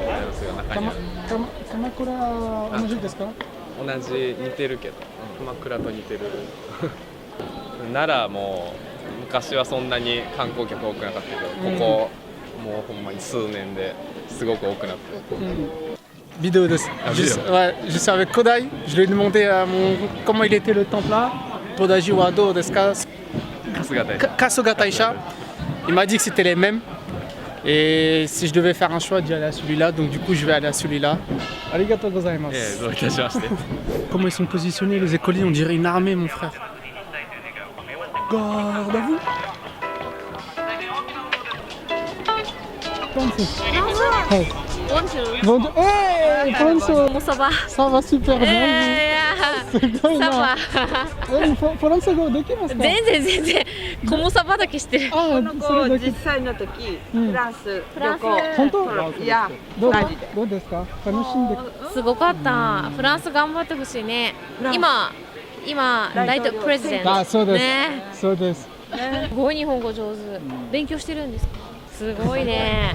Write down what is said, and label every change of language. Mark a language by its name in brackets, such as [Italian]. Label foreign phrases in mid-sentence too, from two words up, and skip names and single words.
[Japanese] 大仏が中にある。鎌倉同じですか同じ似てるけど、鎌倉と似てる。奈良も昔はそんなに観光客多くなかったけど、ここもうほんまに数年ですごく多くなってる。 [French] Vidéo de ça. Ouais, je suis avec Kodai. Je lui ai demandé comment il était le temple là. [Japanese] Podaji Wado deska Kasuga Taisha. [French] Il m'a dit que c'était les mêmes. Et si je devais faire un choix, d'y aller à celui-là. Donc du coup, je vais aller à celui-là. [Japanese] ありがとうございます. [French] Comment ils sont positionnés, les écoliers? On dirait une armée, mon frère. Garde à vous. Hey. Bonjour. Hey, bonjour. Comment ça va? Ça va super bien. Ça va. [Japanese] フランス語できますか？全然。 [French] Comment ça va [Japanese] だけ知ってる。あ、それだけ。実際の時、フランス旅行。本当？いや、ど二人で。うですか？楽しんで。すごかった。フランス頑張ってほしいね。今大統領プレジデント。あ、そうです。ね。そうです。すごい日本語上手。勉強してるんですか？すごいね。